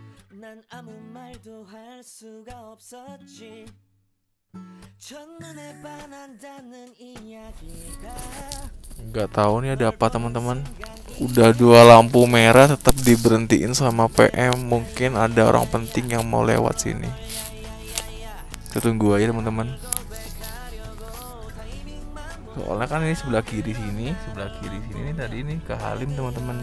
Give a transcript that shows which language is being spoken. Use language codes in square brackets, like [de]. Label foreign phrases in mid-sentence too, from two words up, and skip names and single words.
[ko] 난 아무 말도 할 수가 없었지. 첫눈에 반한다는 이야기가 [id] Nggak tahu nih ada apa teman-teman. Udah 2 lampu merah tetap diberhentiin sama PM. Mungkin ada orang penting yang mau lewat sini. Kita tunggu aja teman-teman. Soalnya kan ini sebelah kiri sini nih tadi ini ke Halim teman-teman.